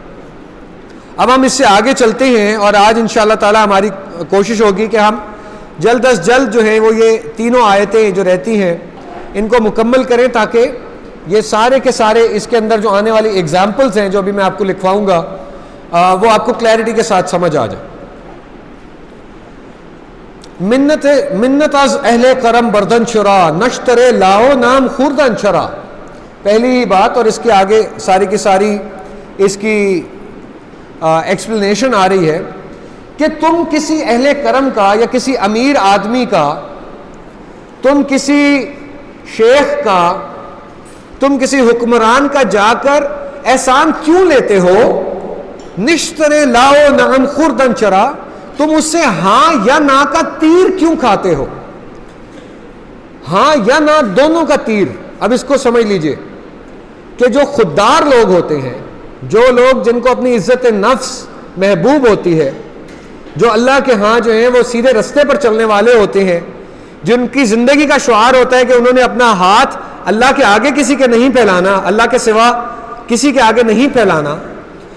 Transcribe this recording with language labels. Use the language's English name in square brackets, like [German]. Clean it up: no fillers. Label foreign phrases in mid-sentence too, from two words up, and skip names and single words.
[Urdu] اب ہم اس سے آگے چلتے ہیں اور آج [Arabic] انشاءاللہ تعالی [Urdu] ہماری کوشش ہوگی کہ ہم جلد از جلد جو ہیں وہ یہ تینوں آیتیں جو رہتی ہیں ان کو مکمل کریں تاکہ یہ سارے کے سارے اس کے اندر جو آنے والی ایگزامپلز ہیں جو ابھی میں آپ کو لکھواؤں گا وہ آپ کو کلیئرٹی کے ساتھ سمجھ آ جائے. [Persian] منت از اہل کرم بردن چرا نشترے لاؤ نام خوردن چرا. [Urdu] پہلی بات اور اس کے آگے ساری کی ساری اس کی ایکسپلینیشن آ رہی ہے کہ تم کسی اہل کرم کا یا کسی امیر آدمی کا، تم کسی شیخ کا، تم کسی حکمران کا جا کر احسان کیوں لیتے ہو؟ [Persian] نشترے لاؤ نعم خوردن چرا، [Urdu] تم اس سے ہاں یا نا کا تیر کیوں کھاتے ہو؟ ہاں یا نا دونوں کا تیر. اب اس کو سمجھ لیجئے کہ جو خوددار لوگ ہوتے ہیں، جو لوگ جن کو اپنی عزت نفس محبوب ہوتی ہے، جو اللہ کے ہاں جو ہیں وہ سیدھے رستے پر چلنے والے ہوتے ہیں، جن کی زندگی کا شعار ہوتا ہے کہ انہوں نے اپنا ہاتھ اللہ کے آگے کسی کے نہیں پھیلانا، اللہ کے سوا کسی کے آگے نہیں پھیلانا،